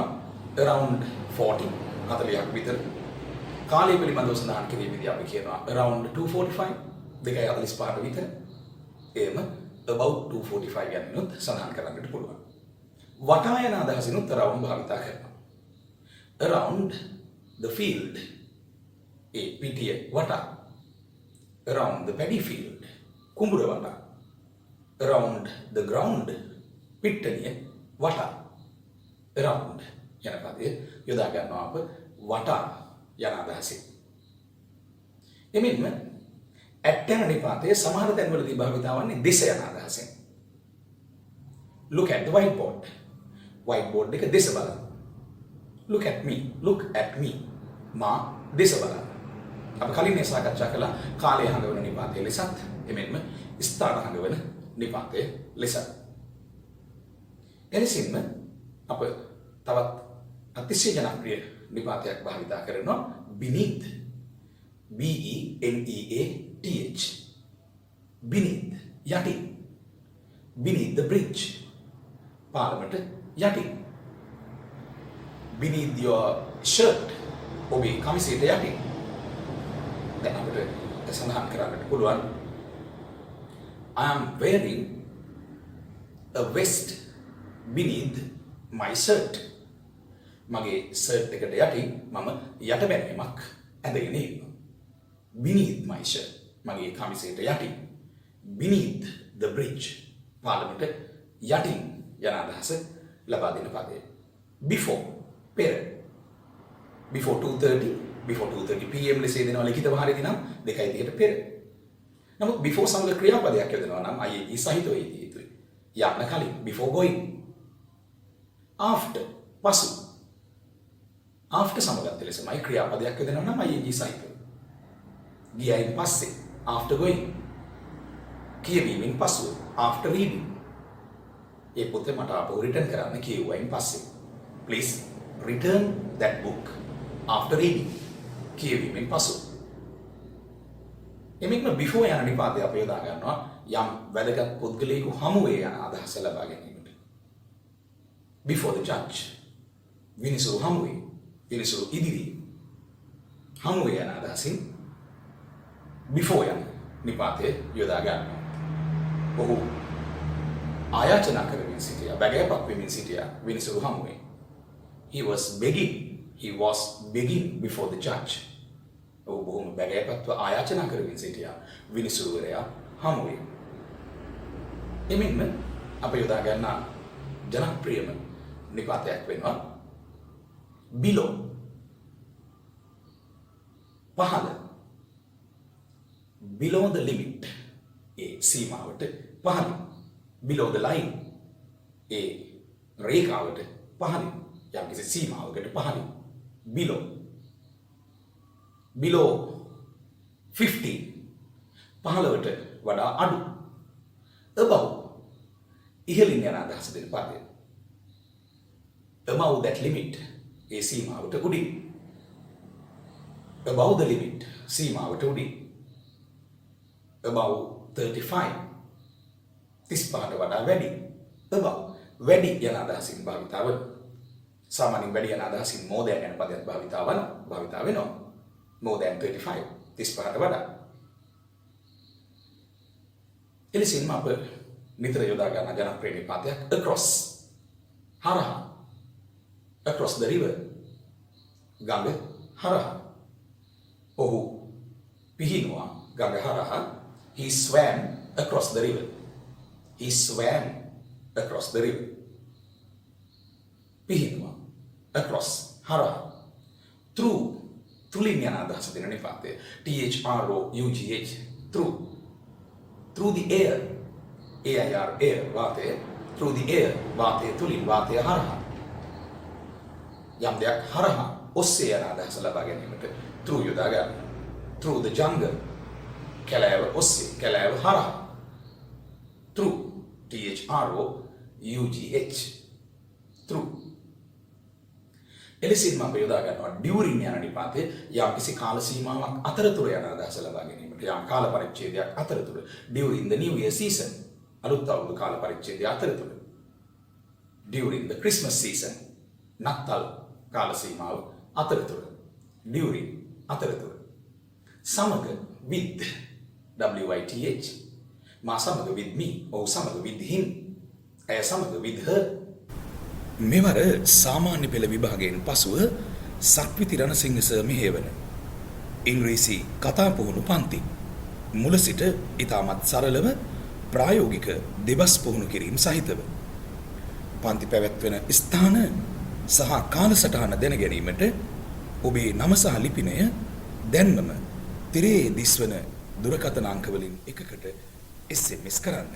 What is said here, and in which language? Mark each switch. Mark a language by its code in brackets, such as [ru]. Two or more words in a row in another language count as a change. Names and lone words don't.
[si] around 40ක් විතර. කාලය පිළිබඳව සඳහන් කිරීමේදී අපි කියනවා around 2:45 2:45 විතර. එම about 2:45 යනුත් සඳහන් කරන්නට පුළුවන්. වටා යන අදහසිනුත් around භාවිතා කරනවා. [en] around the field [si] ඒ පිටිය වටා. [en] around the paddy field [si] කුඹුර වටා. [en] around the ground [si] පිට්ටනිය වටා. around යන පදය යොදා ගන්නවා අප වටා යන අදහසින්. එමෙන්ම at යන නිපාතයේ සමහර තැන්වලදී භාවිතා වන්නේ දෙස යන අදහසින්. [en] look at the whiteboard. whiteboard [si] එක දෙස බලන්න. [en] look at me. Look at me. [si] මා දෙස බලන්න. අප කලින් මේ සාකච්ඡා කළා කාලය හඟවන නිපාතයේ ලෙසත් එමෙන්ම ස්ථාන හඟවන නිපාතයේ ලෙසත්. එලෙසින්ම අප තවත් අතිශය ජනප්‍රිය නිපාතයක් භාවිතා කරනවා beneath. [en] BENEATH. beneath යටින්. beneath the bridge. [si] පාලමට යටින්. [en] beneath your shirt. [si] ඔබේ කමිසයට යටින්. දැන් අපිට සඳහන් කරන්නට පුළුවන් [en] I am wearing a vest beneath my shirt. [si] මගේ shirt එකට යටින් මම යටබැඳීමක් ඇඳගෙන ඉන්නවා. [en] beneath my shirt. [si] මගේ කමිසයට යටින්. [en] beneath the bridge. [si] පාලමට යටින් යන අදහස ලබා දෙන පදය. before පෙර. before 2:30 before 2:30 pm ලෙස දෙනවා ලිඛිත වාරයේදී නම් 2:30ට පෙර. නමුත් before සමග ක්‍රියාපදයක් යොදනවා නම් ing සහිතව යෙදිය යුතුයි. යන්න කලින් [en] before going. [si] after පසු. after සමගත් ලෙසමයි ක්‍රියාපදයක් යොදනවා නම් ing සහිතව. ගියයින් පස්සේ [en] after going. [si] කියවීමෙන් පසුව [en] after reading. [si] ඒ පොතේ මට ආපහු රිටර්න් කරන්න කියුවයින් පස්සේ. [en] please return that book after reading. [si] කියවීමෙන් පසු. එමෙන්න before යන නිපාතය අප යොදා ගන්නවා යම් වැදගත් පුද්ගලයෙකු හමුවේ යන අදහස ලබා ගැනීමට. [en] before the judge. [si] විනිසුරු හමුවේ. විනිසුරු ඉදිරියේ. හමුවේ යන අදහසින් before යන නිපාතය යොදා ගන්නවා. ඔහු ආයාචනා කරමින් සිටියා. බැගෑපත් වෙමින් සිටියා විනිසුරු හමුවේ. [en] He was begging before the judge. [si] ඔහු බොහොම බැගෑපත්ව ආයාචනා කරමින් සිටියා විනිසුරුවරයා හමුවේ. එමෙන්ම අප යොදා ගන්නා ජනප්‍රියම නිපාතයක් වෙනවා below. [en] පහළ. below the limit. [si] ඒ සීමාවට පහළ. [en] below the line. [si] ඒ රේඛාවට පහළ. යම්කිසි සීමාවකට පහළ. [en] below. below 15. [si] පහළවට වඩා අඩු. above. ඉහළින් යන අදහස දෙන පදය. [en] above that limit. [si] ඒ සීමාවට උඩින්. [en] above the limit. [si] සීමාවට උඩින්. above 35. 35ට වඩා වැඩි. above. වැඩි යන අදහසින් භාවිතා වන. සාමාන්‍යයෙන් වැඩි යන අදහසින් [en] more than [si] යන පදයක් භාවිතා වෙනවා. [en] more than 35. [si] 35ට වඩා. එලෙසින්ම අප නිතර යොදා ගන්න ජනප්‍රිය නිපාතයක් across. හරහා. [en] across the river. [si] ගඟ හරහා. ඔහු පිහිනුවා ගඟ හරහා. [en] He swam across the river. He swam across the river. [si] පිහිනුවා across හරහා. through තුලින් යන අදහස දෙන නිපාතය. [en] THROUGH through. through the air. AIR air වාතය. through the air [si] වාතය තුලින් වාතය හරහා. යම් දෙයක් හරහා ඔස්සේ යන අදහස ලබා ගැනීමට through යොදා ගන්න. [en] through the jungle. [si] කැලෑව ඔස්සේ කැලෑව හරහා. [en] through THROUGH through. [si] එලෙසින්ම අප යොදා ගන්නවා during යන නිපාතය යම්කිසි කාල සීමාවක් අතරතුර යන අදහස ලබා ගැනීමට. යම් කාල පරිච්ඡේදයක් අතරතුර. [en] during the new year season. [si] අලුත් අවුරුදු කාල පරිච්ඡේදය අතරතුර. [en] during the Christmas season. [si] නත්තල් කාල සීමාව අතරතුර. during අතරතුර. සමග with. [en] WITH. [si] මා සමග [en] with me. [si] ඔහු සමග [en] with him. [si] ඇය සමග [en] with her. [si] මෙවර සාමාන්‍ය පෙළ විභාගයෙන් පසුව සක්විති රණසිංහ සර් මෙහෙවන ඉංග්‍රීසි කතා පුහුණු පන්ති මුල සිට ඉතාමත් සරලව ප්‍රායෝගික දෙබස් පුහුණු කිරීම සහිතව පන්ති පැවැත්වෙන ස්ථාන සහ කාලසටහන දැන ගැනීමට ඔබේ නම සහ ලිපිනය දැන්මම තිරේ දිස්වන දුරකථන අංක වලින් එකකට SMS කරන්න.